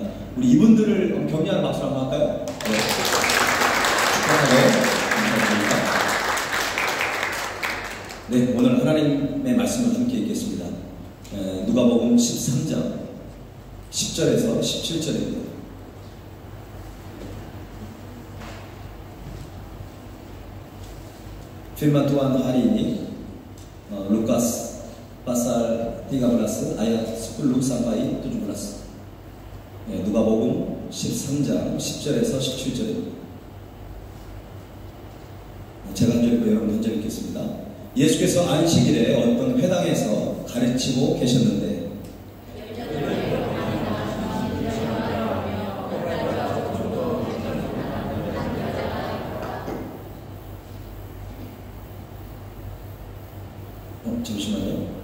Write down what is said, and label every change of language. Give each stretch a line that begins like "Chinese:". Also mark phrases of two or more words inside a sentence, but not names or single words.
Korean: 우리 이분들을 격려하는 박수를 한번 할까요? 네. 축복하고 감사드립니다. 네, 오늘 하나님의 말씀을 함께 읽겠습니다. 누가복음 13장 10절에서 17절입니다.
Indonesian: Firman Tuhan hari ini Lukas pasal 13 ayat 10 sampai 17.
Korean: 누가복음 13장 10절에서 17절입니다. 제가 한 절 읽고 여러분 한 절 읽겠습니다. 예수께서 안식일에 어떤 회당에서 가르치고 계셨는데 잠시만요.